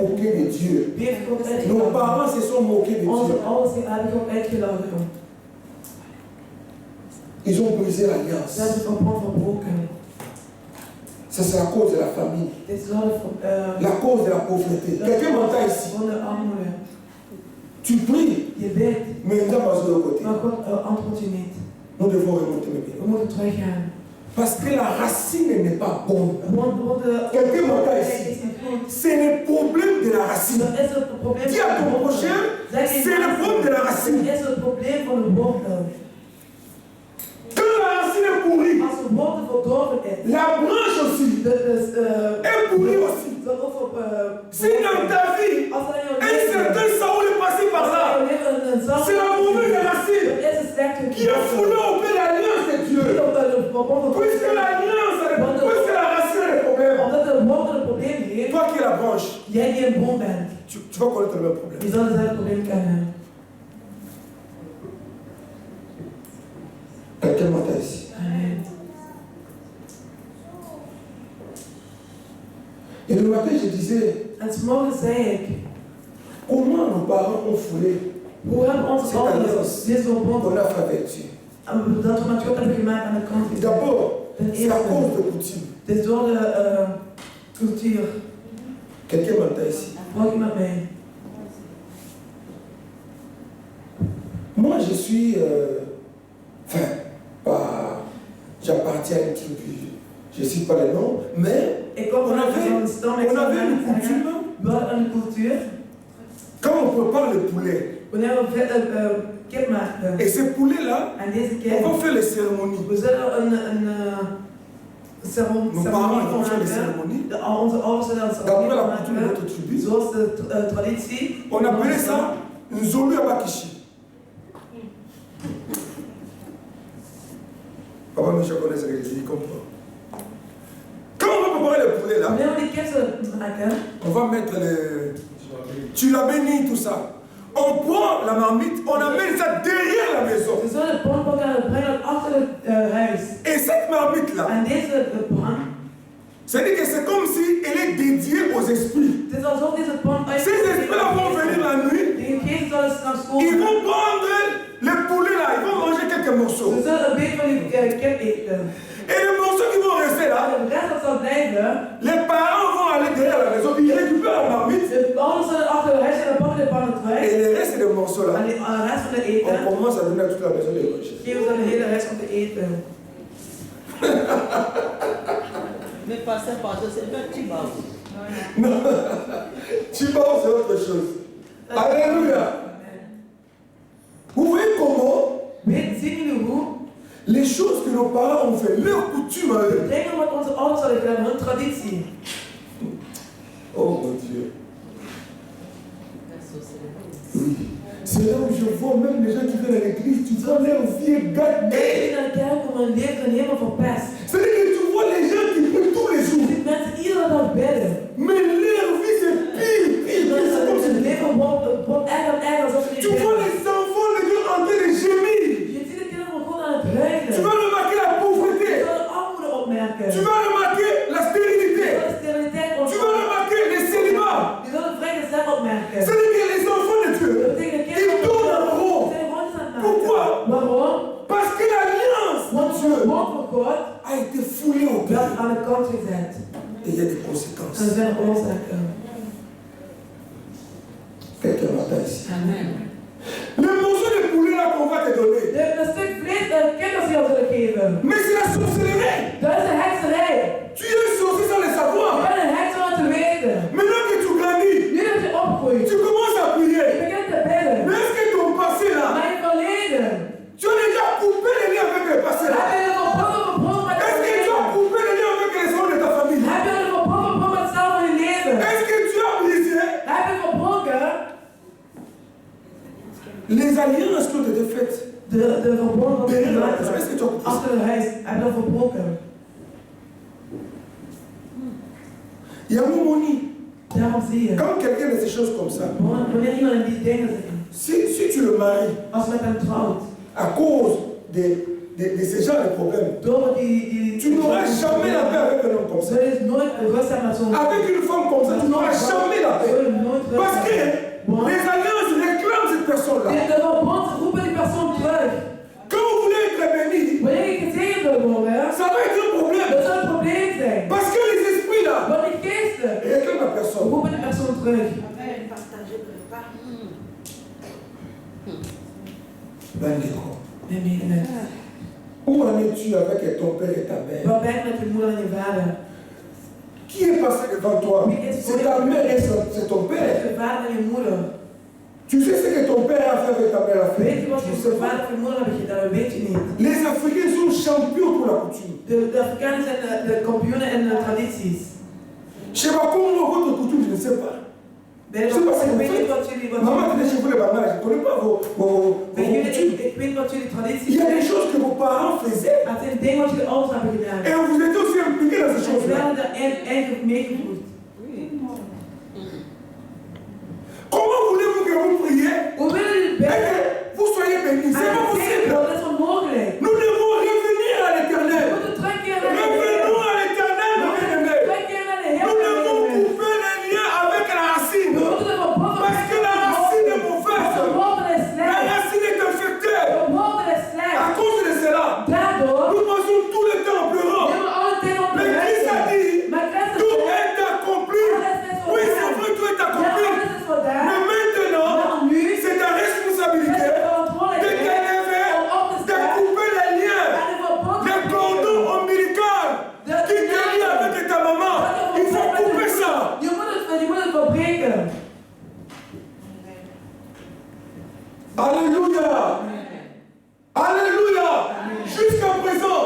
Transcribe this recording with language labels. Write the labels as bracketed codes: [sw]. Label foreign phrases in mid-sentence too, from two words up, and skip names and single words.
[fr] moqué de Dieu? [nl] Wie heeft God [fr] Nos [nl] uitgelachen? [fr] parents se sont moqués de [nl] Onze [fr] Dieu. [nl] ouders hebben God uitgelachen. [fr] Ils ont brisé [nl] Ze [fr] l'alliance. [nl] hebben het verbond verbroken. [fr] Ça, c'est la cause de la famille. [nl] Dit is wel [fr] La cause de la pauvreté. Quelqu'un m'entend ici. [nl] van de armoede. [fr] Tu pries, [nl] Je bidt, [fr] mais il n'a pas de côté. [nl] maar God antwoordt je niet. [fr] Nous devons remonter mes pieds. [nl] We moeten teruggaan. [fr] Parce que la racine n'est pas bonne. [nl] Want de [fr] Quelqu'un m'entend ici. [nl] is niet goed. [fr] C'est le problème de la racine. [nl] Dat is het probleem. [fr] Dis à ton prochain, c'est le problème de la racine. [nl] Dat is het probleem van de wortel. [fr] Quand la racine est pourrie, [nl] Als de wortel verdorven is, [fr] la branche aussi est pourrie aussi. [nl] dat ook op. [fr] Si dans ta vie, [nl] Als er in [fr] un certain Saoul est passé par là, c'est la mauvaise racine qui a foulé au pied l'alliance de Dieu. Puisque l'alliance, puisque la racine est le problème. [nl] Omdat de wortel het probleem heeft, [fr] Toi qui es la branche, [nl] jij die een boom bent, [fr] tu vas connaître le même problème. [nl] je zal hetzelfde probleem kennen. [fr] Quelqu'un m'entend ici. Amen. Et le matin, je disais, [nl] En 's morgens zei ik, [fr] comment nos parents ont foulé [nl] hoe hebben onze [fr] cette [nl] ouders [fr] alliance [nl] dit verbond [fr] qu'on a fait avec Dieu. [nl] dat we met God hebben gemaakt aan de kant. [fr] D'abord, c'est à cause de coutume. [nl] Het is door de cultuur. [fr] Quelqu'un m'entend ici. [nl] Volg je met mij. [fr] Moi, je suis, enfin, pas, j'appartiens à une tribu, je ne cite pas les noms, mais [nl] Ik kom [fr] on [nl] vanuit [fr] avait [nl] zo'n stam. Ik [fr] une [nl] zou zeggen, [fr] coutume, [nl] we hadden een cultuur. [fr] quand on prépare le poulet, [nl] Wanneer we kip maakten. [fr] et ce poulet-là, [nl] En deze [fr] on [nl] kip, [fr] va faire les cérémonies. [nl] we zullen een ceremonie [fr] Nos parents vont faire les [nl] maken. [fr] cérémonies. [nl] Onze ouders zullen een [fr] D'après [nl] ceremonie [fr] la coutume de [nl] maken. [fr] notre tribu, [nl] Zoals de traditie. [fr] on appelait ça Nzolu Abakishi. Papa Michel connaît ce que je dis, il comprend. Quand on va préparer le poulet là, [nl] Wanneer we die kip zullen maken, [fr] on va mettre le. Tu l'as béni, tout ça. On prend la marmite, on amène ça derrière la maison. [nl] we zullen de pan pakken en brengen achter het huis. [fr] Et cette marmite là, [nl] En deze pan, [fr] c'est-à-dire que c'est comme si elle est dédiée aux esprits. [nl] het is alsof deze pan uit. [fr] Ces esprits-là vont venir la nuit, [nl] Die geesten zullen s'nachts [fr] ils [nl] komen. [fr] vont prendre le poulet là, ils vont manger quelques morceaux. [nl] We zullen een beetje van die kip eten. [fr] Et les morceaux qui vont rester là, [nl] En de rest dat zal blijven. [fr] les parents vont aller derrière la maison, ils récupèrent la marmite. [nl] De ouders zullen achter het huis en dan pakken de pannen [fr] Et [nl] terug. [fr] le reste des morceaux là, [nl] En de rest van de [fr] on [nl] eten [fr] commence à donner à toute la maison des roches. [nl] geven ze de hele rest om te eten. [fr] Mais passer par deux, c'est un petit bas. Non, tu parles, c'est autre chose. Alléluia. Vous voyez comment [nl] Zien jullie hoe? [fr] les choses que nos parents ont fait, leur coutume à eux. [nl] Dingen wat onze ouders hadden gedaan, hun traditie. [fr] Oh mon Dieu. Oui. C'est là où je vois même les gens qui viennent à l'église, tu vois leur vie est gâtée. [nl] Mensen die naar de kerk komen, hun leven zijn helemaal verpest. [fr] C'est-à-dire que tu vois les gens qui prient tous les [nl] Je [fr] jours. [nl] ziet mensen iedere dag bidden. [fr] Mais leur vie c'est pire, pire, pire. C'est comme [nl] Hun [fr] si- [nl] leven wordt erger en erger alsof ze niet [fr] Tu vois [nl] bidden. [fr] les enfants, les gens en train de gémir. [nl] Je ziet de kinderen van God aan het huilen. [fr] Tu vas remarquer la [nl] Je [fr] pauvreté. [nl] zal de armoede opmerken. [fr] Tu vas remarquer la stérilité. [nl] Je zal de steriliteit [fr] Tu vas [nl] opmerken. [fr] remarquer les célibats. [nl] Je zal de vrijgezel opmerken. [fr] C'est-à-dire que les enfants de Dieu, [nl] Dat betekent de [fr] ils [nl] kinderen [fr] tournent en [nl] van God [fr] rond. [nl] zijn rondjes aan het maken. [fr] Pourquoi? [nl] Waarom? [fr] Parce que l'alliance de [nl] Want het [fr] Dieu [nl] woord van God [fr] a été foulée au [nl] werd [fr] cœur. [nl] aan de kant gezet. [fr] Et il y a des [nl] En er [fr] conséquences. [nl] zijn oorzaken. [fr] Quelqu'un m'entend ici. Amen. Le morceau de poulet là qu'on va te donner, [nl] De stuk vlees dat kinderen jou zullen geven. [fr] mais c'est la sorcellerie. [nl] Dat is een hekserij. [fr] Tu es sorcier sans le [nl] Je [fr] savoir. [nl] bent een heks zonder te weten. [fr] Maintenant que tu grandis, [nl] Nu dat je opgroeit, [fr] tu commences à [nl] je [fr] prier. [nl] begint te bidden. [fr] Mais est-ce que ton passé là, [nl] Maar je verleden. [fr] tu as déjà coupé les liens avec le passé là? [nl] Heb je een verbroken met [fr] Est-ce [nl] het [fr] que tu as [nl] verleden? [fr] coupé les liens avec les hommes de ta famille? [nl] Heb je een verbroken met zelf van je leven? [fr] Est-ce que tu as brisé [nl] Heb je verbroken [fr] rien à ce que tu as fait. [nl] De verbond wat [fr] Derrière la [nl] gemaakt [fr] maison. Est-ce que [nl] werd [fr] tu as compris ça? [nl] achter het huis, heb dat verbroken. [fr] Il y a un moment, [nl] Daarom zie je, [fr] quand quelqu'un a ces choses comme ça, [nl] wanneer iemand in die dingen zit, [fr] si tu le maries [nl] als je met hem trouwt, [fr] à cause de ce genre de problèmes, [nl] door die [fr] tu n'auras jamais la paix avec un homme comme ça. [nl] er is nooit rust aan met zo'n [fr] Avec une femme comme ça, tu n'auras jamais la paix. Parce que les alliances réclament cette personne-là. [nl] De verbond roepen die persoon terug. [fr] Quand vous voulez être béni, [nl] Wanneer je gezegend wil worden, [fr] ça va être un problème. [nl] dat zal een probleem zijn. [fr] Parce que les esprits là [nl] Want die geesten [fr] réclament la personne. [nl] roepen die persoon terug. [fr] Bandeko. [nl] Nee, nee. [fr] Où en es-tu avec ton père et ta mère? [nl] Waar ben je met je moeder en je vader? [fr] Qui est passé devant toi? C'est ta mère et c'est ton père. [nl] Je vader en je moeder. [fr] Tu sais ce que ton père a fait avec ta mère a fait? [nl] Weet je wat je vader en je moeder hebben gedaan? Dat weet je niet. [fr] Les Africains sont champions pour la coutume. [nl] De Afrikanen zijn de kampioenen in de tradities. [fr] Je ne sais pas comment votre coutume, je ne sais pas. [nl] Ik weet niet wat jullie... [fr] Maman, tu es chez vous les bananes, je ne connais pas vos coutumes. [nl] Ik weet wat jullie tradities [fr] Il y a des [nl] zijn. [fr] choses que vos parents faisaient. [nl] Het zijn dingen wat jullie ouders hebben gedaan. [fr] Et vous étiez aussi impliqués dans ces [nl] En [fr] choses-là. [nl] jullie hebben er meegevoerd. [fr] Comment voulez-vous que vous priez [nl] Hoe willen jullie [fr] et [nl] bidden? [fr] que vous soyez bénis? C'est pas possible. [nl] Dat is onmogelijk. [fr] Nous devons revenir à [nl] We [fr] l'éternel. [nl] moeten terugkeren naar de [fr] Revenons [nl] Heer. [fr] à l'éternel, [nl] We [fr] mon [nl] moeten [fr] bien-aimé. [nl] terugkeren naar de Heer. [fr] Nous devons couper les liens avec la [nl] We [fr] racine. [nl] moeten de verbonden [fr] Parce que la racine est [nl] De [fr] mauvaise. [nl] verbonden is [fr] La [nl] slecht. [fr] racine est infectée. [nl] De verbonden is [fr] À [nl] slecht. [fr] cause de cela, [nl] Daardoor [fr] nous passons tout le temps en pleurant. [nl] nemen we alle tijd op de [fr] Mais Christ a dit, [nl] Maar Christus [fr] tout [nl] zegt, [fr] est accompli. Oui, c'est vrai, tout est [nl] ja, [fr] accompli. [nl] alles is gedaan. [fr] Mais maintenant, [nl] Maar nu [fr] c'est ta [nl] is [fr] responsabilité [nl] het [fr] de [nl] verantwoordelijkheid [fr] t'élever, [nl] om op te [fr] de [nl] staan [fr] couper les liens, [nl] en de verbonden [fr] les cordons ombilicaux qui te lient avec ta maman. Il faut couper ça. [nl] Je moet het verbreken. [fr] Alléluia. Alléluia. Jusqu'à présent,